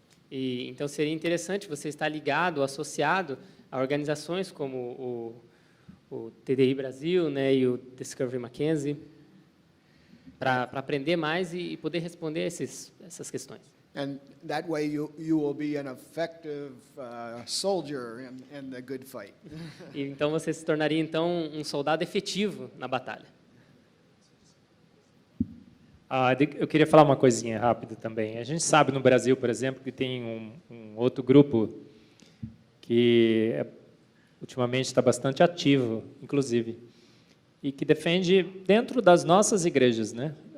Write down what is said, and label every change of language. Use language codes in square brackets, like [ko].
[pt] E então seria interessante você estar ligado, associado a organizações como o TDI Brasil, né, e o Discovery Mackenzie, para aprender mais e poder responder essas questões. [en] And that way you will be an effective soldier in the good fight. [pt] E então você se tornaria então um soldado efetivo na batalha. Eu queria falar uma coisinha rápida também. A gente sabe no Brasil, por exemplo, que tem um outro grupo que ultimamente está bastante ativo, inclusive, e que defende dentro das nossas igrejas, né?